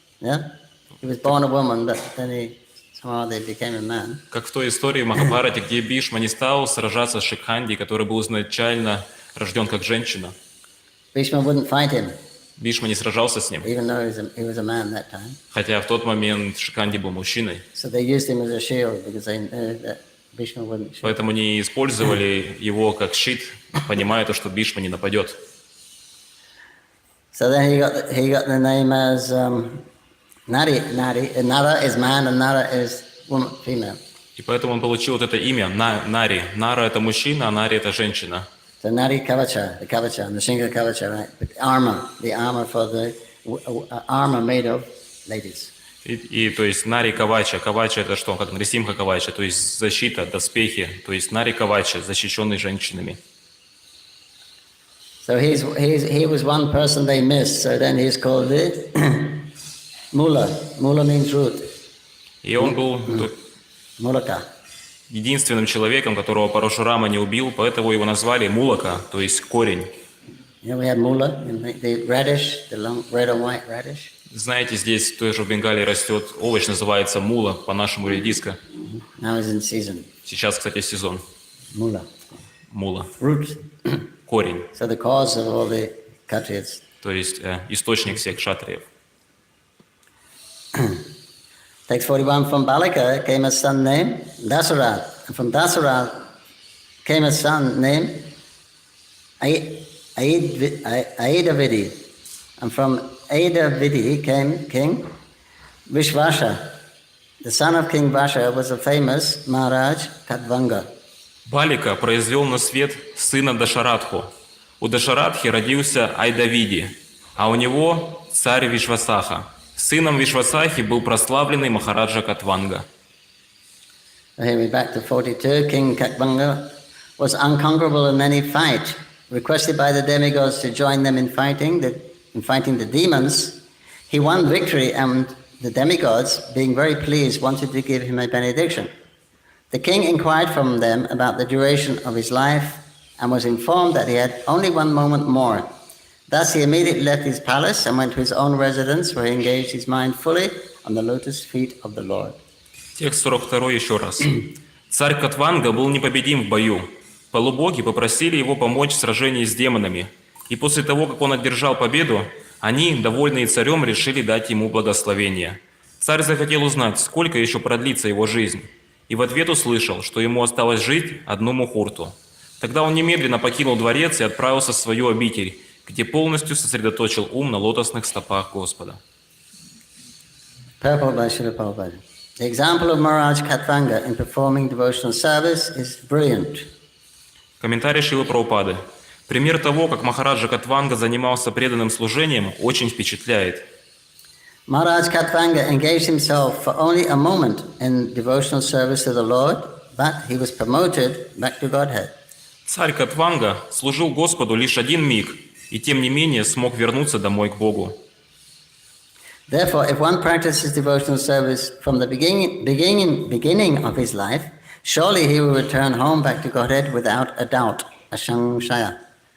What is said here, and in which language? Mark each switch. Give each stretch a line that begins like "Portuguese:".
English: Yeah, he was born a woman, but then somehow they became a man.
Russian: Как в той истории в Махабхарате, где Бишма не стал сражаться с Шиканди, который был изначально рожден как женщина.
English: Bhishma wouldn't fight him.
Russian: Бишма не сражался с ним,
English: Even though he was a man that time.
Russian: хотя в тот момент Шиканди был мужчиной.
English: So they used him as a shield because they knew that Bhishma wouldn't shoot.
Russian: Поэтому не использовали его как щит, понимая то, что Бишма не нападет.
English: So then he got the name as Nari. Nara is man and Nara is woman, female.
Russian: И поэтому он получил вот это имя Нари. Нара — это мужчина, а Нари — это женщина.
English: So Nari Kavacha, the Singha Kavacha, right? The armor for the armor made of ladies.
Russian: И то есть Нари Кавача. Кавача — это что? Как Нарисимха Кавача, то есть защита, доспехи. То есть Нари Кавача, защищенный женщинами.
English: So he was one person they missed. So then he's called the Mula. Mula means root.
Russian: И он был
English: Mulaka.
Russian: единственным человеком, которого Парашурама не убил, поэтому его назвали Мулака, то есть корень.
English: You know, we have Mula, the radish, the long red and white radish.
Russian: Знаете, здесь тоже в Бенгалии растет овощ, называется мула, по-нашему редиска.
English: Now it's in season.
Russian: Сейчас, кстати, сезон.
English: Mula.
Russian: Мула.
English: Root.
Russian: Корень.
English: So the cause of all the Kshatriyas.
Russian: То есть источник всех кшатриев.
English: Text 41, from Balika came a son named Dasarath. And from Dasarath came a son named Aedavidi. And from Aedavidi came King Vishvasha. The son of King Vasha was a famous Maharaj Katvanga.
Russian: Балика произвел на свет сына Дашаратху. У Дашаратхи родился Айдавиди, а у него царь Вишвасаха. Сыном Вишвасахи был прославленный Махараджа Катванга.
English: Here we're back to 42. King Katvanga was unconquerable in any fight. Requested by the demigods to join them in fighting the demons, he won victory, and the demigods, being very pleased, wanted to give him a benediction. The king inquired from them about the duration of his life and was informed that he had only one moment more. Thus he immediately left his palace and went to his own residence, where he engaged his mind fully on the lotus feet of the Lord.
Russian: Текст 42 еще раз. Царь Катванга был непобедим в бою. Полубоги попросили его помочь в сражении с демонами. И после того, как он одержал победу, они, довольные царем, решили дать ему благословение. Царь захотел узнать, сколько еще продлится его жизнь. И в ответ услышал, что ему осталось жить одну мухурту. Тогда он немедленно покинул дворец и отправился в свою обитель, где полностью сосредоточил ум на лотосных стопах Господа.
English: Purport by Srila Prabhupada. The example of Maharaj Katvanga in performing devotional service is brilliant.
Russian: Комментарий Шрилы Прабхупады. Пример того, как Махараджа Катванга занимался преданным служением, очень впечатляет.
English: Maharaj Katvanga engaged himself for only a moment in devotional service to the Lord, but he was promoted back to Godhead.
Russian: Царь Катванга служил Господу лишь один миг, и тем не менее смог вернуться домой к Богу.
English: Therefore, if one practices devotional service from the beginning of his life, surely he will return home back to Godhead without a doubt, asangshaya.